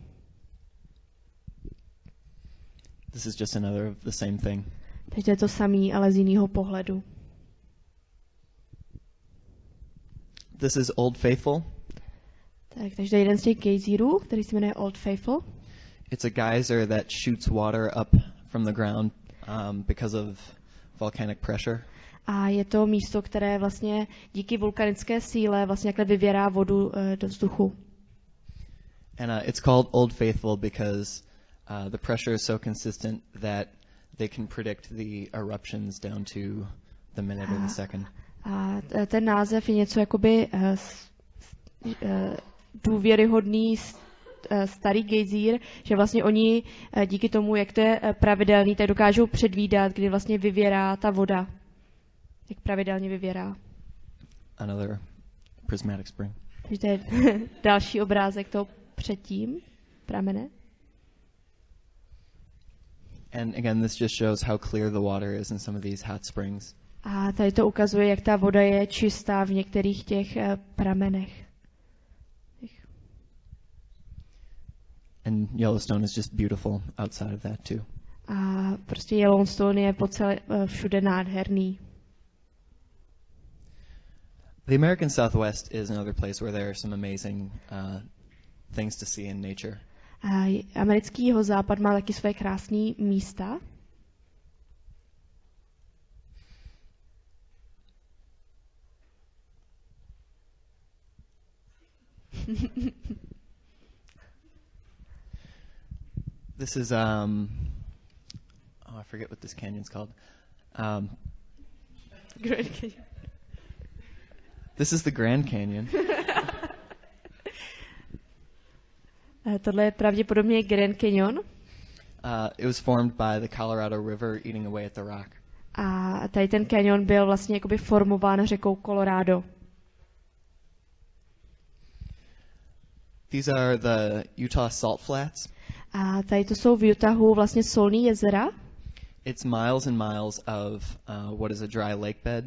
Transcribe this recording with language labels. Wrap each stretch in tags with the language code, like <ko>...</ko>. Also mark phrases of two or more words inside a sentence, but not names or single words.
<en>This is just another of the same thing.</en> <cs>Takže to je to samý, ale z jiného pohledu.</cs> <en>This is Old Faithful.</en> <cs>Takže to je jeden z těch gejzírů, který se jmenuje Old Faithful.</cs> <en>It's a geyser that shoots water up from the ground because of volcanic pressure.</en> <cs>A je to místo, které vlastně díky vulkanické síle vlastně jakhle vyvěrá vodu do vzduchu.</cs> <en>And it's called Old Faithful because the pressure is so consistent that they can predict the eruptions down to the minute or the second.</en> <cs>A ten název je něco jakoby důvěryhodný starý gejzír, že vlastně oni díky tomu, jak to je pravidelný, tak dokážou předvídat, kdy vlastně vyvěrá ta voda. Jak pravidelně vyvěrá.</cs> <en>Another prismatic spring.</en> <cs>Takže to je další obrázek toho předtím pramene.</cs> <en>And again, this just shows how clear the water is in some of these hot springs.</en> <cs>A tady to ukazuje, jak ta voda je čistá v některých těch pramenech.</cs> <en>And Yellowstone is just beautiful outside of that too.</en> <cs>A prostě Yellowstone je všude nádherný.</cs> <en>The American Southwest is another place where there are some amazing things to see in nature.</en> <cs>A americký jihozápad má taky své krásné místa.</cs> <en>This is I forget what this canyon's called. Grand Canyon. This is the Grand Canyon.</en> <cs>Tohle je pravděpodobně Grand Canyon.</cs> <en>It was formed by the Colorado River eating away at the rock.</en> <cs>A tady ten canyon byl vlastně jakoby formován řekou Colorado.</cs> <en>These are the Utah Salt Flats.</en> <cs>A tady to jsou v Utahu vlastně solný jezera.</cs> <en>It's miles and miles of what is a dry lake bed.</en>